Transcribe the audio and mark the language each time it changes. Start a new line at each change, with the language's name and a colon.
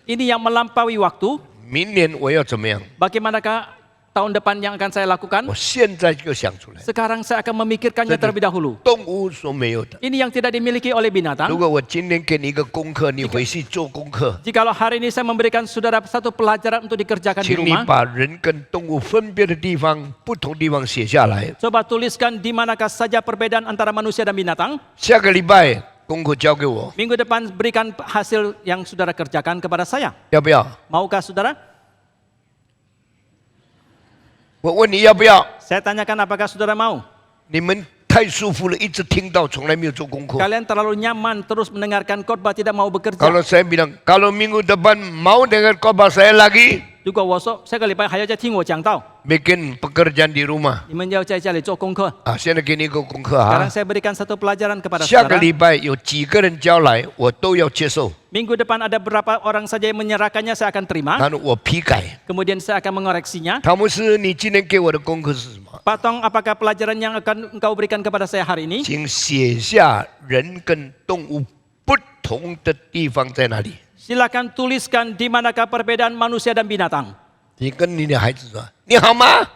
Indonesian: ini yang melampaui waktu.
Chinese: 明年我要怎么样？
Indonesian: Bagaimanakah tahun depan yang akan saya lakukan?
Chinese: 我现在就想出来。
Indonesian: Sekarang saya akan memikirkannya terlebih dahulu.
Chinese: 动物所没有的。
Indonesian: Ini yang tidak dimiliki oleh
Chinese: 如
Indonesian: binatang.
Chinese: 果我今天给你一个功课，你回去做功课，
Indonesian: Jikalau hari ini saya memberikan saudara satu pelajaran untuk dikerjakan di
Chinese: 请你
Indonesian: rumah,
Chinese: 把人跟动物分别的地方、不同地方写下来。
Indonesian: coba tuliskan di manakah saja perbedaan antara manusia dan binatang.
Chinese: 下个礼拜功课交给我，
Indonesian: Minggu depan berikan hasil yang saudara kerjakan kepada saya.
Chinese: 要不要？
Indonesian: Maukah saudara?
Chinese: 我问你要不要？
Indonesian: Saya tanyakan apakah saudara mau?
Chinese: 你们太舒服了，一直听到，从来没有做功课。
Indonesian: Kalian terlalu nyaman terus mendengarkan khotbah, tidak mau bekerja. Kalau saya bilang, kalau minggu depan mau dengar khotbah saya lagi,
Chinese: 如果我说下个礼拜还要再听我讲道，
Indonesian: bikin pekerjaan di rumah.
Chinese: 你们要在家里做功课。啊，现在给你一个功课
Indonesian: Sekarang
Chinese: 啊，
Indonesian: saya berikan satu pelajaran kepada
Chinese: 下个
Indonesian: saudara.
Chinese: 礼拜有几个人交来，我都要接受，
Indonesian: Minggu depan ada berapa orang saja yang menyerahkannya, saya akan terima.
Chinese: 然后我批改。
Indonesian: Kemudian saya akan mengoreksinya.
Chinese: 汤姆斯，你今天给我的功课是什么？
Indonesian: Pak Tong, apakah pelajaran yang akan engkau berikan kepada saya hari ini?
Chinese: 请写下人跟动物不同的地方在哪里。
Indonesian: Silakan tuliskan di manakah perbedaan manusia dan binatang.
Chinese: 你跟你的孩子说：“你好吗